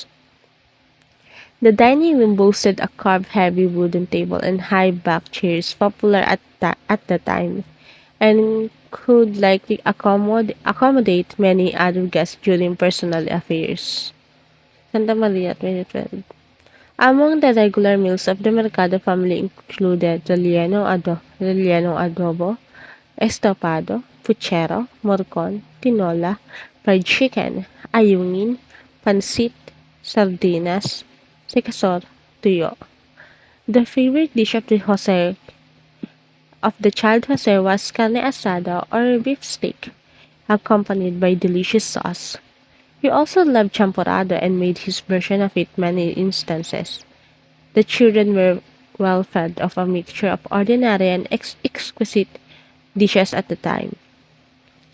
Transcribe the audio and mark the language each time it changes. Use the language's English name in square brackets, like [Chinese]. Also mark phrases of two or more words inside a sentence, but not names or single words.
[English] The dining room boasted a carved heavy wooden table and high back chairs popular at the time, and could likely accommodate many other guests during personal affairs. Santa Maria 2012. Among the regular meals of the Mercado family included relleno adobo, estofado, puchero, morcon, tinola, fried chicken, ayungin, pansit, sardinas, sikasor, tuyo. The favorite dish of the child Jose was carne asada or beef steak, accompanied by delicious sauce. He also loved champorado and made his version of it many instances. The children were well fed of a mixture of ordinary and exquisite dishes at the time.